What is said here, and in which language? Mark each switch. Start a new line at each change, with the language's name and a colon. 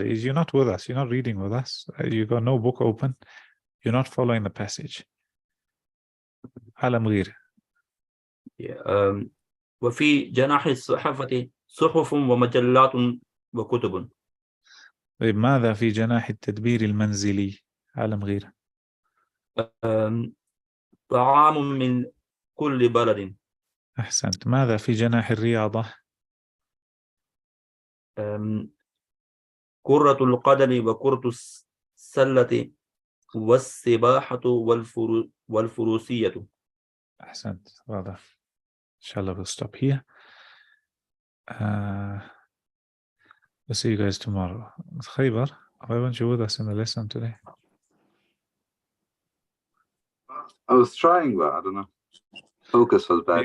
English: You're not with us. You're not reading with us. You got no book open. You're not following the passage.
Arabic: علم غير. وفي جناح الصحافة صحف ومجلات وكتب. طيب, ماذا في جناح التدبير المنزلي؟ علم غير. طعام من كل بلد. أحسنت. ماذا في جناح الرياضة؟ كرة القدم وكرة السلة والسباحة والفروسية. أحسنت. واضح.
English: Inshallah, we'll stop here. We'll see you guys tomorrow. Khaybar, why weren't you with us in the lesson today? I was trying, but I don't know. Focus was bad.